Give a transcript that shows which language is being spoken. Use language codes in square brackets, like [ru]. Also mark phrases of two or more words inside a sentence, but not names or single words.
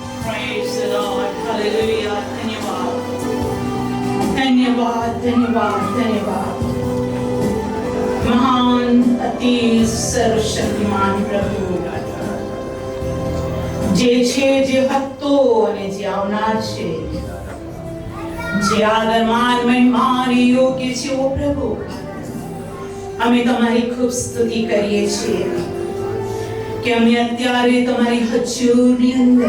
[en] Praise the Lord. Hallelujah. [hi] धन्यवाद धन्यवाद धन्यवाद धन्यवाद महान अति सर्वशक्तिमान प्रभु [gu] જે છે જે હતો અને જે આવનાર છે જે આદરમાન મહિમાની યોગ્ય છે ઓ પ્રભુ અમે તમારી ખૂબ સ્તુતિ કરીએ છીએ કે અમે અત્યારે તમારી હજુરની અંદર